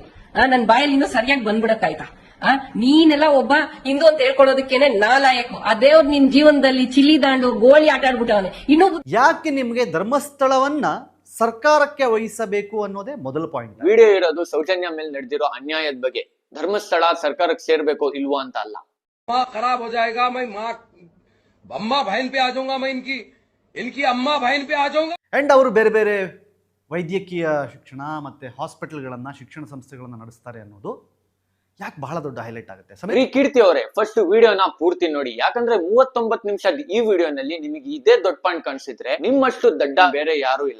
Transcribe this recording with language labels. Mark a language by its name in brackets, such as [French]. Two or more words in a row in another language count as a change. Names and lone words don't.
[Kannada] ನನ್ ಬಾಯಲ್ಲಿ ಇನ್ನೂ ಸರಿಯಾಗಿ ಬಂದ್ಬಿಡಕ್ಕಾಯ್ತಾ? ನೀನೆಲ್ಲ ಒಬ್ಬ ಹಿಂದೂ ಅಂತ ಹೇಳ್ಕೊಳ್ಳೋದಕ್ಕೇನೆ ನಾಲಾಯಕ್. ಆ ದೇವ್ರ ನಿನ್ ಜೀವನದಲ್ಲಿ ಚಿಲ್ಲಿ ದಾಂಡು ಗೋಳಿ ಆಟ ಆಡ್ಬಿಟ್ಟವನೆ. ಇನ್ನು ಯಾಕೆ ನಿಮ್ಗೆ ಧರ್ಮಸ್ಥಳವನ್ನ ಸರ್ಕಾರಕ್ಕೆ ವಹಿಸಬೇಕು ಅನ್ನೋದೇ ಮೊದಲ ಪಾಯಿಂಟ್. ವಿಡಿಯೋ ಇರೋದು ಸೌಜನ್ಯ ಮೇಲೆ ನಡೆದಿರೋ ಅನ್ಯಾಯದ ಬಗ್ಗೆ. ಧರ್ಮಸ್ಥಳ ಸರ್ಕಾರಕ್ಕೆ ಸೇರ್ಬೇಕು ಇಲ್ವೋ ಅಂತ ಅಲ್ಲ. [Hindi] खराब हो जाएगा, मैं माँ अम्मा बहन पे आ जाऊंगा, मैं इनकी अम्मा बहन पे आ जाऊंगा. [Kannada] ಅಂಡ್ ಅವರು ಬೇರೆ ಬೇರೆ ವೈದ್ಯಕೀಯ ಶಿಕ್ಷಣ ಮತ್ತೆ ಹಾಸ್ಪಿಟಲ್ಗಳನ್ನ ಶಿಕ್ಷಣ ಸಂಸ್ಥೆಗಳನ್ನ ನಡೆಸ್ತಾರೆ ಅನ್ನೋದು ಯಾಕೆ ಬಹಳ ದೊಡ್ಡ ಹೈಲೈಟ್ ಆಗುತ್ತೆ. ಕೀರ್ತಿ ಅವರೇ [English] first videona [Kannada] ಪೂರ್ತಿ ನೋಡಿ, ಯಾಕಂದ್ರೆ 39 ನಿಮಿಷದ ಈ ವಿಡಿಯೋನಲ್ಲಿ ನಿಮಗೆ ಇದೇ ದೊಡ್ಡ ಪಾಯಿಂಟ್ ಕಾಣಿಸಿದ್ರೆ ನಿಮ್ಮಷ್ಟು ದೊಡ್ಡ ಬೇರೆ ಯಾರು ಇಲ್ಲ.